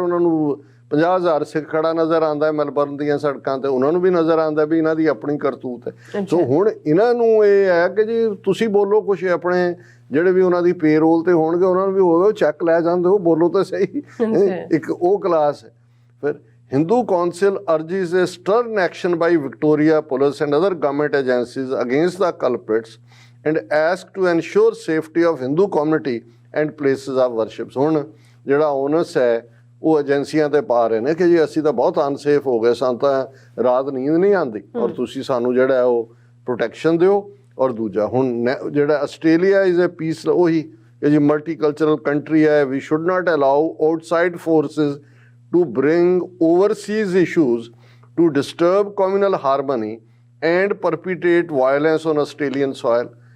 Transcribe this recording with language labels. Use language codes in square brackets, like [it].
[pa] ਉਹਨਾਂ ਨੂੰ 50,000 ਸਿੱਖ ਖੜਾ ਨਜ਼ਰ ਆਉਂਦਾ ਹੈ ਮੈਲਬਰਨ ਦੀਆਂ ਸੜਕਾਂ ਤੇ, ਉਹਨਾਂ ਨੂੰ ਵੀ ਨਜ਼ਰ ਆਉਂਦਾ ਵੀ ਇਹਨਾਂ ਦੀ ਆਪਣੀ ਕਰਤੂਤ ਹੈ। ਸੋ ਹੁਣ ਇਹਨਾਂ ਨੂੰ ਇਹ ਹੈ ਕਿ ਜੀ ਤੁਸੀਂ ਬੋਲੋ ਕੁਛ, ਆਪਣੇ ਜਿਹੜੇ ਵੀ ਉਹਨਾਂ ਦੀ ਪੇਰੋਲ ਤੇ ਹੋਣਗੇ ਉਹਨਾਂ ਨੂੰ ਵੀ ਹੋਵੇ ਚੈੱਕ ਲੈ ਜਾਂਦੇ ਹੋ, ਬੋਲੋ ਤਾਂ ਸਹੀ। ਇੱਕ ਉਹ ਕਲਾਸ ਹੈ। ਫਿਰ [en] Hindu Council urges a stern action by Victoria Police and other government agencies against the culprits and asks to ensure safety of Hindu community and places of worship. [pa] ਹੁਣ ਜਿਹੜਾ ਓਨਸ ਹੈ ਉਹ ਏਜੰਸੀਆਂ ਤੇ ਪਾ ਰਹੇ ਨੇ ਕਿ ਜੀ ਅਸੀਂ ਤਾਂ ਬਹੁਤ ਅਨਸੇਫ ਹੋ ਗਏ, ਸਾਨੂੰ ਤਾਂ ਰਾਤ ਨੀਂਦ ਨਹੀਂ ਆਉਂਦੀ, ਔਰ ਤੁਸੀਂ ਸਾਨੂੰ ਜਿਹੜਾ ਉਹ ਪ੍ਰੋਟੈਕਸ਼ਨ ਦਿਓ। ਔਰ ਦੂਜਾ ਹੁਣ ਜਿਹੜਾ [en] Australia is a peace, [pa] ਉਹੀ ਕਿ ਜੀ ਮਲਟੀਕਲਚਰਲ ਕੰਟਰੀ ਹੈ, [en] We should not allow outside forces to bring overseas issues to disturb communal harmony and perpetrate violence on Australian soil.